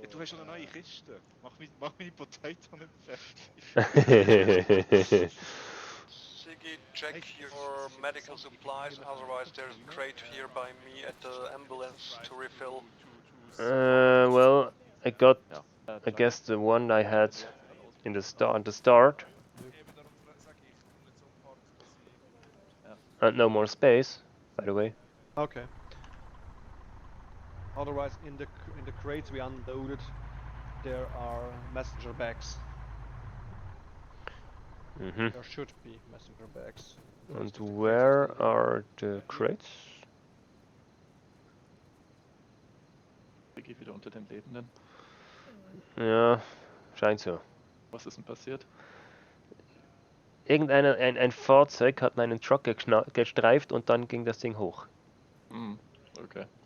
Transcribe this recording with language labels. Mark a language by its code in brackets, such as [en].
[de] Ja, du hast schon eine neue Kiste. Mach meine Potato nicht fertig. [en] Siggy, check your medical supplies, otherwise there's a crate here by me at the ambulance to refill. Well, I got, I guess the one I had in the start. And no more space, by the way. Okay. Otherwise, in the crates we unloaded, there are messenger bags. Mhm. There should be messenger bags. And where are the crates? [de] Vicky wieder unter den Lebenden. Ja, scheint so. Was ist denn passiert? Ein Fahrzeug hat meinen Truck gestreift und dann ging das Ding hoch. Hm, okay.